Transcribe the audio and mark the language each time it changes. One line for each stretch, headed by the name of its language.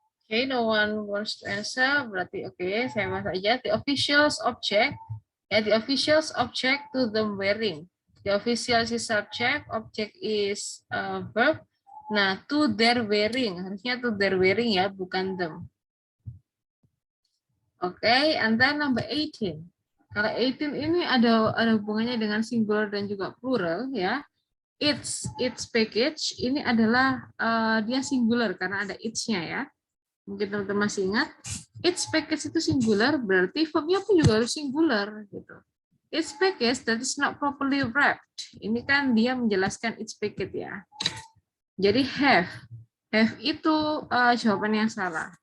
English: Oke, no one wants to answer.
Indonesian: Berarti oke, saya masuk aja.
English: The officials object. Ya, the officials object to them wearing. The officials is subject, object is verb. Nah, to their wearing.
Indonesian: Harusnya
English: to their wearing
Indonesian: ya, bukan
English: them. Oke, and then number 18.
Indonesian: Kalau 18 ini ada hubungannya dengan singular dan juga plural ya.
English: Its package
Indonesian: ini adalah dia singular karena ada its-nya ya. Mungkin teman-teman masih ingat,
English: its package
Indonesian: itu singular, berarti verbnya pun juga harus singular gitu.
English: Its package that is not properly wrapped.
Indonesian: Ini kan dia menjelaskan its package ya. Jadi have itu jawaban yang salah.